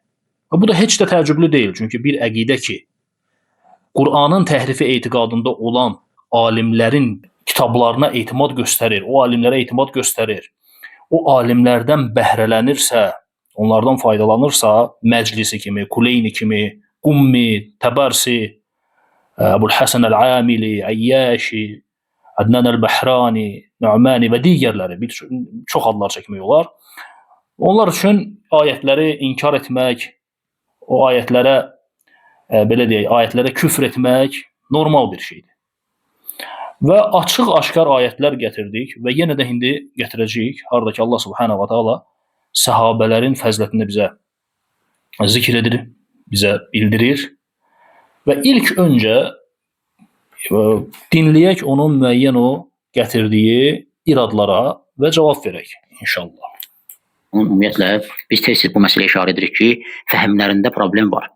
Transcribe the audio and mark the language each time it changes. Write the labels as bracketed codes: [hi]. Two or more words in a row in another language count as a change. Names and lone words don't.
[az] Və bu da heç də təəccüblü deyil, çünki bir əqidə ki, Qur'anın təhrifi etiqadında olan alimlərin kitablarına etimad göstərir, o alimlərə etimad göstərir, o alimlərdən bəhrələnirsə, onlardan faydalanırsa, Məclisi kimi, Kuleyni kimi, Qummi, Təbərsi, Əbul Həsən Əl-Amili, Əyyəşi, Adnan Əl-Bəhrani, Nu'mani və digərləri, çox adlar çəkmək olar. Onlar üçün ayətləri inkar etmək, o ayətlərə, belə deyək, ayətlərə küfr etmək normal bir şeydir. Və açıq-aşkar ayətlər gətirdik və yenə də indi gətirəcəyik, harda ki, Allah [ar] سبحانه وتعالى [az] səhabələrin fəzilətini bizə zikr edir, bizə bildirir və ilk öncə dinləyək onun müəyyən o gətirdiyi iradlara və cavab verək inşallah. Ümumiyyətlə, biz tez-tez bu məsələyə işarə edirik ki, fəhmlərində problem var.